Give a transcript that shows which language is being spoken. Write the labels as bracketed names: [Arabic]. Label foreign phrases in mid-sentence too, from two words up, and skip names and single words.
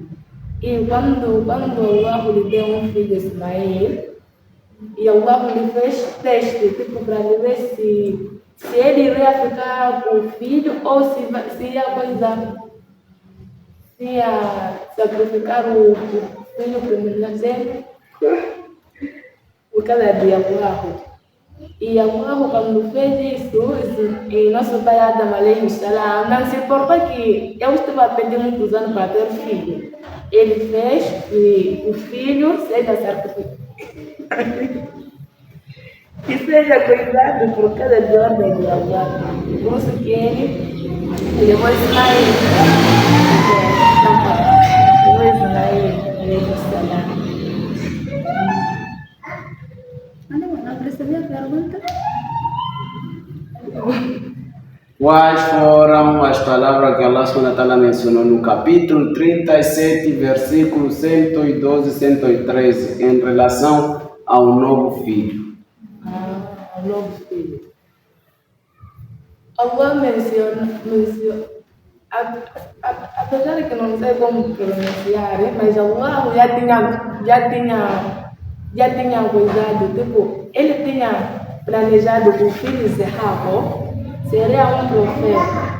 [Portuguese] E quando Allah lhe deu um filho, Ismael, e Allah lhe fez teste, tipo, para ver se ele iria ficar com o filho ou se ia sacrificar o filho primogênito por causa de Allah. E Allah, quando fez isso, e nosso pai Adam [Arabic] عليه السلام [Portuguese] não se importa que eu estava pedindo muitos anos para ter filho. Ele fez que o filho seja sacrificado. Que seja cuidado por causa de ordem de Allah. Por isso que ele levou Ismael. Não percebi a pergunta. Quais foram as palavras que Allah [Arabic] سبحانه وتعالى [Portuguese] mencionou no capítulo 37, versículos 112 e 113, em relação ao novo filho? O novo filho. Allah menciona, apesar de que não sei como pronunciar, mas Allah já tinha cuidado, tipo, ele tinha planejado que o filho Isaac seria um profeta.